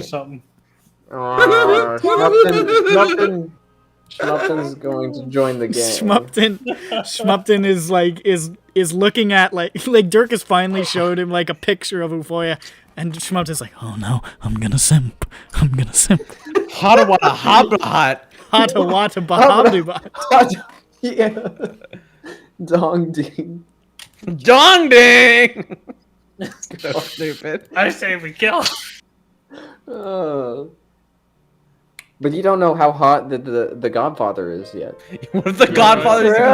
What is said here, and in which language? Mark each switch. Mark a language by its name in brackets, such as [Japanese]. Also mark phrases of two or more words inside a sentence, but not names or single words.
[English] something. Schmupton's going to join the gang. Schmupton is looking at like Dirk has finally showed him like a picture of Euforia, and Schmupton's like, oh no, I'm gonna simp. Hotawata hobblehot. Hata wata bahabduba. Yeah. Dong ding. Dong ding! So stupid. I say we kill him. But you don't know how hot the Godfather is yet. What if the Godfather's even